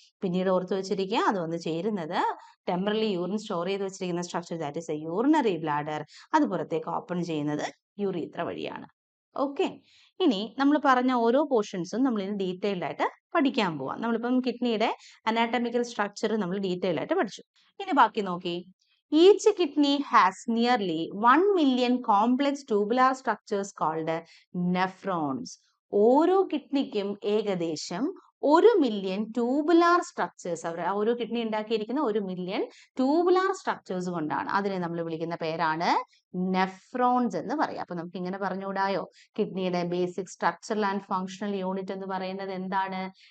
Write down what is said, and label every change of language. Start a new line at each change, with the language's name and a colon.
Malayalam: പിന്നീട് ഓർത്തു വെച്ചിരിക്കുക, അത് വന്ന് ചേരുന്നത് ടെമ്പറലി യൂറിൻ സ്റ്റോർ ചെയ്ത് വെച്ചിരിക്കുന്ന structure,
English: That is a urinary bladder.
Malayalam: അത് പുറത്തേക്ക് ഓപ്പൺ ചെയ്യുന്നത് യുറീത്ര വഴിയാണ്. ഓക്കെ, ഇനി നമ്മൾ പറഞ്ഞ ഓരോ പോർഷൻസും നമ്മൾ ഇനി ഡീറ്റെയിൽഡ് ആയിട്ട് പഠിക്കാൻ പോവാം. നമ്മളിപ്പം കിഡ്നിയുടെ അനാറ്റമിക്കൽ സ്ട്രക്ചർ നമ്മൾ ഡീറ്റെയിൽഡ് ആയിട്ട് പഠിച്ചു. ഇനി ബാക്കി നോക്കി,
English: each kidney has nearly 1 million complex tubular structures called nephrons.
Malayalam: ഓരോ കിഡ്നിക്കും ഏകദേശം 1 മില്യൺ ട്യൂബുലാർ സ്ട്രക്ചേഴ്സ്, അവർ ഓരോ കിഡ്നി ഉണ്ടാക്കിയിരിക്കുന്ന 1 മില്യൺ ട്യൂബുലാർ സ്ട്രക്ചേഴ്സ് കൊണ്ടാണ്. അതിനെ നമ്മൾ വിളിക്കുന്ന പേരാണ് നെഫ്രോൺസ് എന്ന് പറയാം. അപ്പൊ നമുക്ക് ഇങ്ങനെ പറഞ്ഞുകൂടായോ, കിഡ്നിയുടെ basic structural and functional unit എന്ന് പറയുന്നത് എന്താണ്?